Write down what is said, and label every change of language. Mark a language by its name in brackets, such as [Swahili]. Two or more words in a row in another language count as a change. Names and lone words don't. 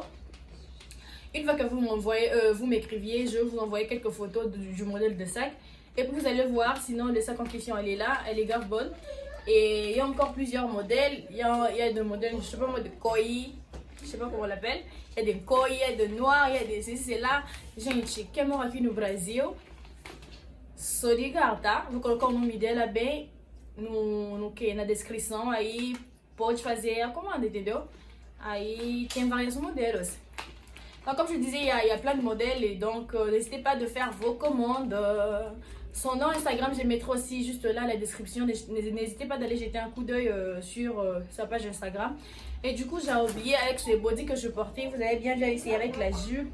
[French] Une fois que vous m'écriviez, je vous envoie quelques photos du modèle de sac. Et puis vous allez voir, sinon le sac en question, elle est là, elle est grave bonne. Et il y a encore plusieurs modèles. Il y a des modèles, je sais pas moi, de koi. Je sais pas comment on l'appelle. Il y a des koi, il y a des noirs, il y a des ceci, c'est là. [Portuguese] Gente, quem mora aqui no Brasil, só ligar, tá? Vou colocar o nome dela bem na descrição. Aí pode fazer a comanda, entendeu? Aí tem vários modelos. [French] Donc, comme je disais, il y a plein de modèles. Et donc, n'hésitez pas de faire vos commandes. Son nom Instagram, je le mettrai aussi juste là la description. N'hésitez pas d'aller jeter un coup d'œil sur sa page Instagram. Et du coup, j'ai oublié avec ce body que je portais. Vous avez bien déjà essayé avec la jupe.